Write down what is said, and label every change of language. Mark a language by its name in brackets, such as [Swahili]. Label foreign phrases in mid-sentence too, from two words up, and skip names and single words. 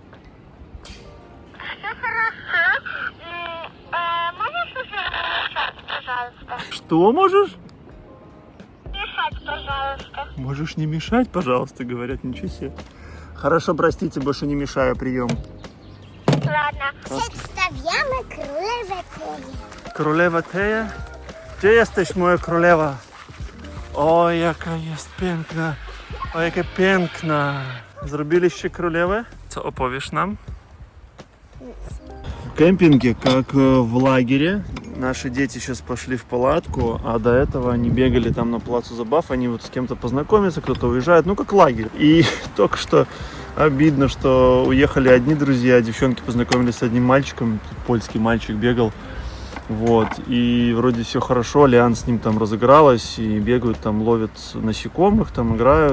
[Russian] Все хорошо. Можешь уже мешать, пожалуйста? Что можешь? Мешать, пожалуйста. Можешь не мешать, пожалуйста, говорят, ничего себе. Хорошо, простите, больше не мешаю, прием. Ладно. [Polish] Przedstawiamy królewę Teję. Królewa Teja? Gdzie jesteś, moja królewa? O, jaka jest piękna. O, jaka piękna. Zrobiliście królewę? Co opowiesz nam? [Russian] В кемпинге, как в лагере. Наши дети сейчас пошли в палатку, а до этого они бегали там на плацу забав, они вот с кем-то познакомятся, кто-то уезжает, ну как лагерь. И только что обидно, что уехали одни друзья, девчонки познакомились с одним мальчиком, польский мальчик бегал, вот, и вроде все хорошо, Лиан с ним там разыгралась, и бегают там, ловят насекомых, там играют.